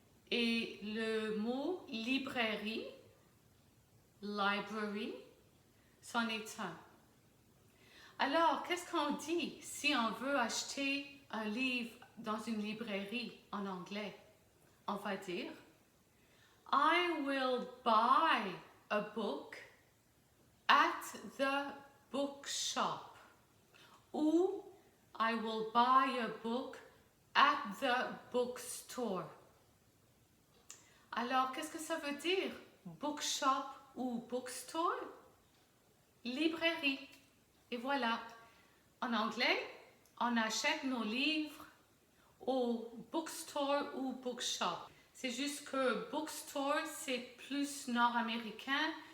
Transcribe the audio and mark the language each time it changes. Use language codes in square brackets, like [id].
[fr] Et le mot librairie, library, c'en est un. Alors, qu'est-ce qu'on dit si on veut acheter un livre dans une librairie en anglais? On va dire [en] I will buy a book at the bookshop [fr] ou [en] I will buy a book at the bookstore. [fr] Alors, qu'est-ce que ça veut dire? Bookshop ou bookstore? Librairie. Et voilà. En anglais, on achète nos livres au bookstore ou bookshop. C'est juste que bookstore, c'est plus nord-américain.